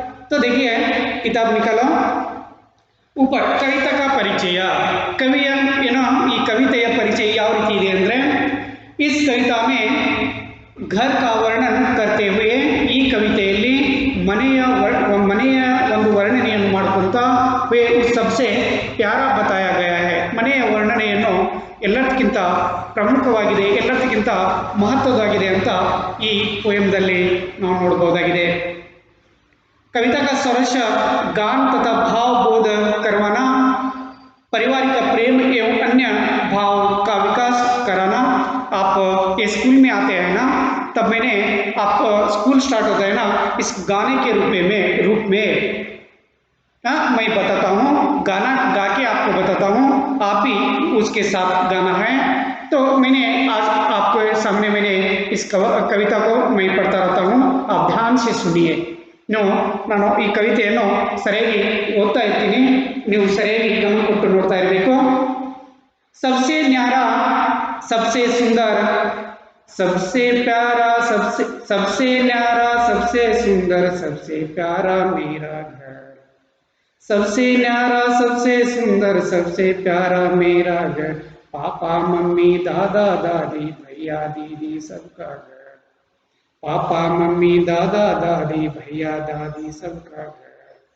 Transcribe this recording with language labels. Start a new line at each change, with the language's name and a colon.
Hindi: तो देखिए किताब निकालो. ऊपर कविता का परिचय,
Kannada: कविಯ ಏನೋ ಈ ಕವಿತೆಯ ಪರಿಚಯ ಯಾವ ರೀತಿ ಇದೆ ಅಂದರೆ
Hindi: इस कविता में घर का वर्णन करते हुए
Kannada: ಈ ಕವಿತೆಯಲ್ಲಿ ಮನೆಯ ಒಂದು ವರ್ಣನೆಯನ್ನು ಮಾಡ್ಕೊಂತಾ
Hindi: सबसे प्यारा बताया गया है.
Kannada: ಮನೆಯ ವರ್ಣನೆಯನ್ನು ಎಲ್ಲದಕ್ಕಿಂತ ಪ್ರಮುಖವಾಗಿದೆ, ಎಲ್ಲದಕ್ಕಿಂತ ಮಹತ್ವವಾಗಿದೆ ಅಂತ ಈ ಪೋಯಮ್ದಲ್ಲಿ ನಾವು ನೋಡಬಹುದಾಗಿದೆ.
Hindi: कविता का सरस गान तथा भाव बोध करवाना, पारिवारिक प्रेम एवं अन्य भाव का विकास कराना. आप ये स्कूल में आते हैं ना, तब मैंने आप स्कूल स्टार्ट होता है ना इस गाने के रूप में मैं बताता हूँ, गाना गा के आपको बताता हूँ, आप ही उसके साथ गाना है. तो मैंने आज आपके सामने मैंने इस कविता को मैं पढ़ता रहता हूँ, आप ध्यान से सुनिए.
Kannada: ನಾನು ಈ ಕವಿತೆಯನ್ನು ಸರಿಯಾಗಿ ಓದ್ತಾ ಇರ್ತೀನಿ, ನೀವು ಸರಿಯಾಗಿ ಗಮನ ಕೊಟ್ಟು ನೋಡ್ತಾ ಇರಬೇಕು.
Hindi: सबसे न्यारा सबसे सुंदर सबसे प्यारा सबसे न्यारा सबसे सुंदर सबसे प्यारा मेरा घर, सबसे न्यारा सबसे सुंदर सबसे प्यारा मेरा घर, पापा मम्मी दादा दादी भैया दीदी सबका घर, ಪಾಪಾ ಮಮ್ಮಿ ದಾದಾ ದಾದಿ ಭಯ್ಯ ದಾದಿ ಸಬ್ಕಾ ಘರ್.